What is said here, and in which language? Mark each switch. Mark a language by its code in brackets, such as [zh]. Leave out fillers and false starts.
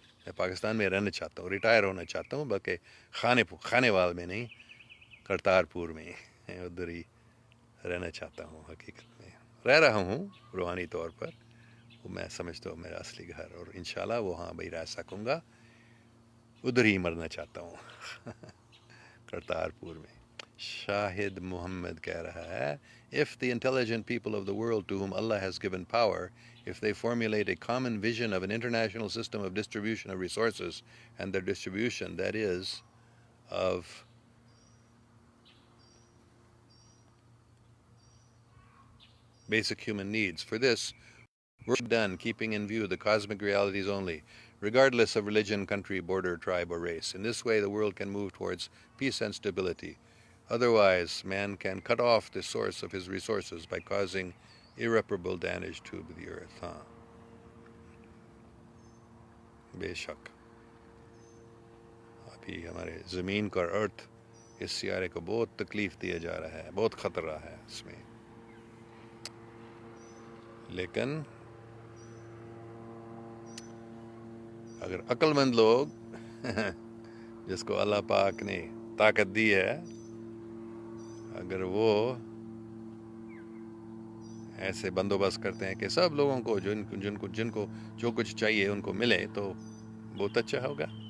[ur] میں پاکستان میں رہنا چاہتا ہوں، ریٹائر ہونا چاہتا ہوں، بلکہ خانیوال میں نہیں، کرتارپور میں ادھر ہی رہنا چاہتا ہوں. حقیقت میں رہ رہا ہوں روحانی طور پر، وہ میں سمجھتا ہوں میرا اصلی گھر، اور انشاءاللہ وہاں بھی رہ سکوں گا. ادھر ہی مرنا چاہتا ہوں کرتارپور میں. [en] Shahid Muhammad [ur] کہہ رہا ہے [en] if the intelligent people of the world to whom Allah has given power, if they formulate a common vision of an international system of distribution of resources and their distribution, that is, of basic human needs. For this, work done keeping in view the cosmic realities only, regardless of religion, country, border, tribe, or race. In this way, the world can move towards peace and stability. Otherwise, man can cut off the source of his resources by causing irreparable damage to the earth. [ur] ہاں بے شک ابھی ہمارے زمین کا ارتھ اس سیارے کو بہت تکلیف دیا جا رہا ہے، بہت خطرہ ہے اس میں. لیکن اگر عقل مند لوگ جس کو اللہ پاک نے طاقت دی ہے، اگر وہ ایسے بندوبست کرتے ہیں کہ سب لوگوں کو جن کو جو کچھ چاہیے ان کو ملے، تو بہت اچھا ہوگا.